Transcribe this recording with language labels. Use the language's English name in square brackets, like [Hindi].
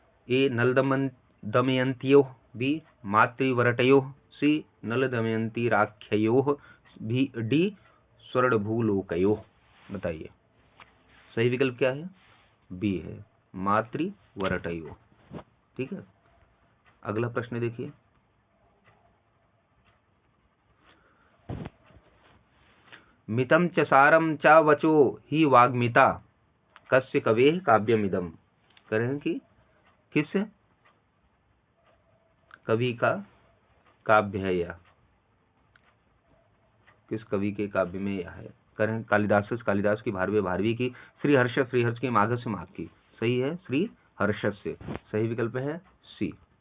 [Sanskrit] ए नल दमयंत्योः, B मातृवरटयोः, C नल Damayanti राख्ययोः, D स्वर्णभूलोकयोः। [Hindi] बताइए सही विकल्प क्या है? बी है, मातृवरटयोः। ठीक है, अगला प्रश्न देखिए। [Sanskrit] मितं च सारं च वचो ही वाग्मिता कस्य कवेः काव्यमिदं। [Hindi] करें कि किस कवि का काव्य है या किस कवि के काव्य में यह है? करें कालिदास की, भारवी की, श्रीहर्ष की, माघ से माघ की। सही है श्रीहर्ष से, सही विकल्प है सी।